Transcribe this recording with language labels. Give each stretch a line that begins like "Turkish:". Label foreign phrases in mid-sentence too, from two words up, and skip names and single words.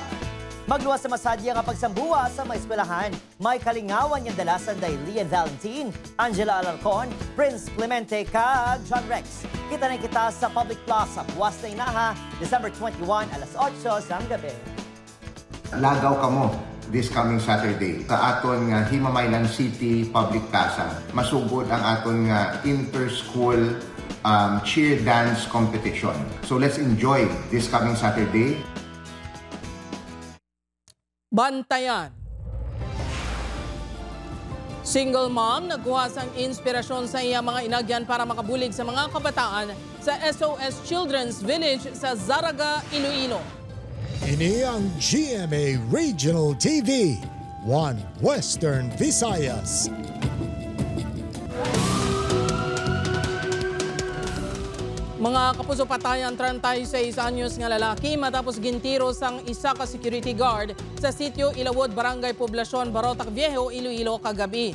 Hiligaynon: Magluwas sa masadya nga pagsambuwa sa mga eskwelahan. May kalingawan yung dalasan dahil Lian Valentin, Angela Alarcon, Prince Clemente, kag John Rex. Kita na kita sa Public Plaza, buwas na inaha, December 21, alas 8 sa gabi. Lagaw kamo
English: this coming Saturday
Hiligaynon: sa aton nga Himamaylan City Public Plaza. Masugod ang aton nga
English: inter-school cheer dance competition. So let's enjoy this coming Saturday.
Hiligaynon: Bantayan.
English: Single mom
Hiligaynon: nagkuha sang inspirasyon sa iya mga inagyan para makabulig sa mga kabataan sa SOS Children's Village sa Zaraga, Iloilo. Ini ang GMA Regional TV, 1 Western Visayas. Mga kapuso, patayan 36 anyos nga lalaki matapos gintiro sang isa ka security guard sa sitio Ilawod, Barangay Poblasyon, Barotac Viejo, Iloilo kagabi.